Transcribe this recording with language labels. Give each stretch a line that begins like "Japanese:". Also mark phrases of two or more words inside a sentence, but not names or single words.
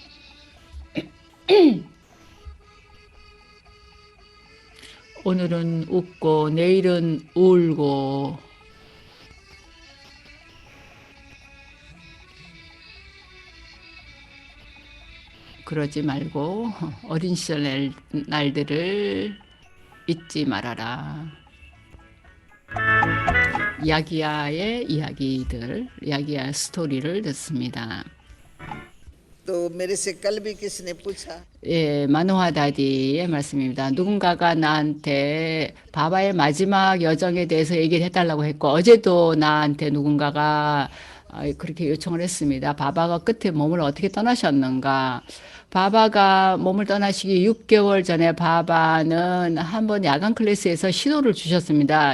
Korean: 오늘은 웃고 내일은 울고 그러지 말고 어린 시절 날들을 잊지 말아라. 야기야의 이야기들, 야기야 스토리를 듣습니다.
Hindi: तो मेरे से कल भी किसी ने पूछा
Korean: 예, 마노하 다디의 말씀입니다. 누군가가 나한테 바바의 마지막 여정에 대해서 얘기를 해달라고 했고, 어제도 나한테 누군가가 그렇게 요청을 했습니다. 바바가 끝에 몸을 어떻게 떠나셨는가. 바바가 몸을 떠나시기 6개월 전에 바바는 한번 야간 클래스에서 신호를 주셨습니다.